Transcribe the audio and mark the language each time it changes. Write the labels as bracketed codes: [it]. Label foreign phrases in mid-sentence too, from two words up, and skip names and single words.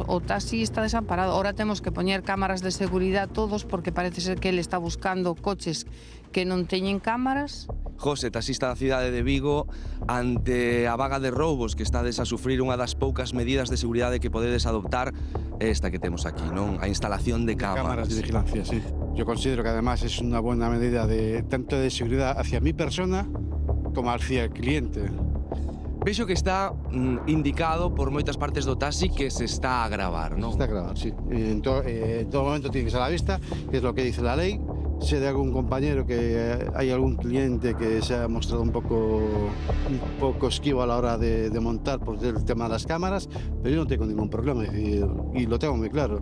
[gl] O taxi está desamparado. Ahora temos que poñer cámaras de seguridade todos porque parece ser que ele está buscando coches que non teñen cámaras. José, taxista da cidade de Vigo, ante a vaga de roubos que estades a sufrir, unha das poucas medidas de seguridade que podedes adoptar é esta que temos aquí, non? A instalación de cámaras. [es] Cámaras de vigilancia, sí. Yo considero que además es una buena medida tanto de seguridad hacia mi persona como hacia el cliente. [gl] Vexo que está indicado por moitas partes do taxi que se está a gravar, non? Se está a gravar, sí. [es] En todo momento tiene que ser a la vista, que es lo que dice la ley. Sé de algún compañero que hay algún cliente que se ha mostrado un poco esquivo a la hora de montar por el tema de las cámaras, pero yo no tengo ningún problema, es decir, y lo tengo muy claro.